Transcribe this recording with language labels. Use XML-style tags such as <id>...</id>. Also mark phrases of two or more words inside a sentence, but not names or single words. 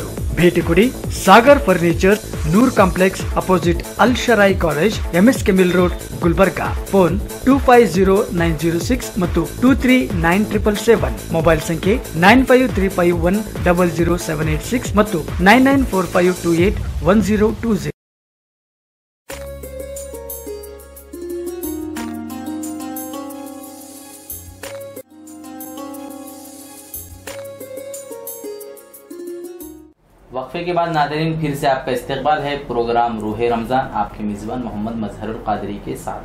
<kn>ಭೇಟಿ ಕೊಡಿ ಸಾಗರ್ ಫರ್ನಿಚರ್, ನೂರ್ ಕಾಂಪ್ಲೆಕ್ಸ್ ಅಪೋಸಿಟ್ ಅಲ್ ಶರಾಯಿ ಕಾಲೇಜ್, MSK ಮಿಲ್ ರೋಡ್, ಗುಲ್ಬರ್ಗಾ. ಫೋನ್ 250906 ಮತ್ತು 239777. ಮೊಬೈಲ್ ಸಂಖ್ಯೆ 9535100786 ಮತ್ತು 9945281020.</kn> <ur>وقفے کے بعد ناظرین پھر سے آپ کا استقبال ہے پروگرام روح رمضان، آپ کے میزبان محمد مظہر القادری کے ساتھ.</ur>